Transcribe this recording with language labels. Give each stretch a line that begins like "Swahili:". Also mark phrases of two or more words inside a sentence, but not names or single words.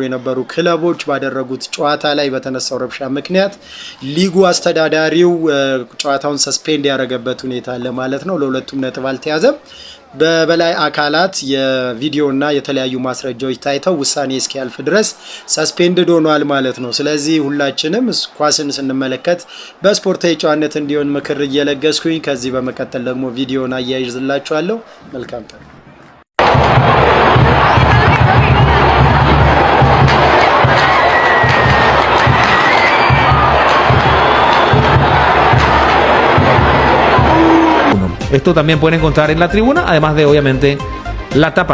Amharic: የነበሩ ክለቦች ባደረጉት ጨዋታ ላይ በተነሳው ረብሻ ምክንያት ሊጉ አስተዳዳሪው ጨዋታውን ሰስፔንድ ያደረገበት ሁኔታ አለ ማለት ነው። ለሁለቱም ነጥብ አልተያዘም። በበላይ አካላት የቪዲዮና የተለያዩ ማስረጃዎች ታይተው ውሳኔ እስኪያልፍ ድረስ ሰስፔንድድ ሆኗል ማለት ነው። ስለዚህ ሁላችንም ኳስን ስንመለከት በስፖርታዊ ጨዋነት እንዲሆን ምክር እየለገስኩኝ ከዚህ በመቀጠል ደግሞ ቪዲዮን አያይዝላችኋለሁ። መልካም ቀን።
Spanish: Esto también pueden encontrar en la tribuna, además de obviamente la tapa.